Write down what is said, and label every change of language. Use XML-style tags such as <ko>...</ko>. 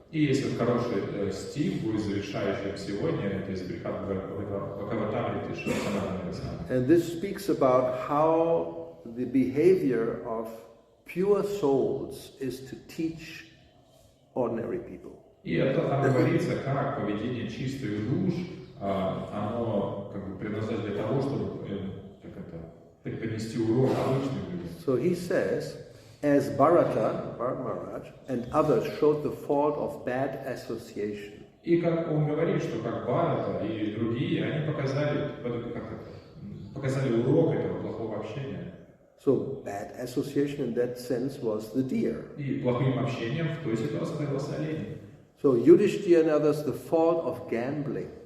<ru>И есть вот хороший стих, будет завершающим сегодня, это из Брихад Бхагаватамриты Санатана Госвами.</ru> <en>And this speaks about how the behavior of pure souls is to teach ordinary people.</en> <ru>И это там говорится, как поведение чистых душ, оно как бы предназначено для того, чтобы преподнести урок обычным людям.</ru> <en>So he says, as Bharata Maharaj, and others showed the fault of bad association.</en> <ru>И как он говорит, что как Бхарата и другие, они показали урок этого плохого общения.</ru> <en>So bad association in that sense was the deer.</en> <ru>И плохим общением в той ситуации оказался олень.</ru> <en>So Yudhishthira and others the fault of gambling.</en>